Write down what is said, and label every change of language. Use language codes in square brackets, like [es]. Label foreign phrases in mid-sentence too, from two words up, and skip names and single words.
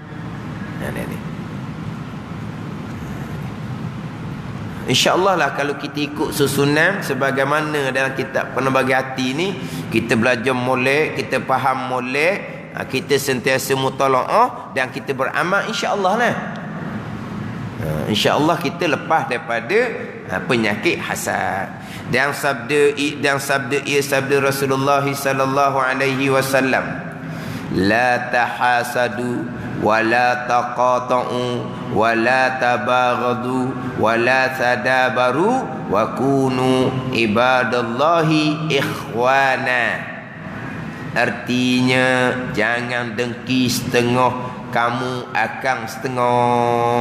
[ms] InsyaAllah lah kalau kita ikut susunan sebagaimana dalam kitab Penebagi Hati ni, kita belajar molek, kita faham molek, kita sentiasa mutala'ah dan kita beramal, insyaAllah lah. InsyaAllah kita lepas daripada penyakit hasad. Dan sabda Rasulullah [ar] صلى الله عليه وسلم, لا تحاسدوا ولا تقاطعوا ولا تباغضوا ولا تدابروا وكونوا عباد الله إخوانا. [ms] Artinya jangan dengki setengah, kamu akan setengah.